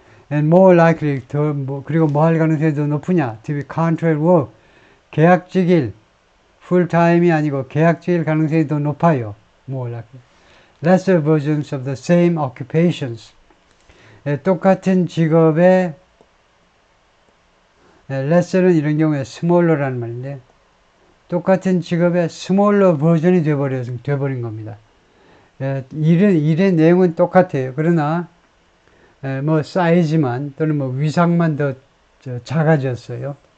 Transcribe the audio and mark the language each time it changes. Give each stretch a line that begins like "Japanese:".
English: And more likely,
Korean: 그리고 뭐 할 가능성이 더 높으냐?
English: To be contract work,
Korean: 계약직일, 풀타임이 아니고 계약직일 가능성이 더 높아요.
English: More likely. Lesser versions of the same occupations.
Korean: 똑같은 직업의 lesser는 이런 경우에 smaller라는 말인데 똑같은 직업의 smaller 버전이 돼버린 겁니다. 일의 내용은 똑같아요. 그러나 뭐 사이즈만 또는 뭐 위상만 더 작아졌어요.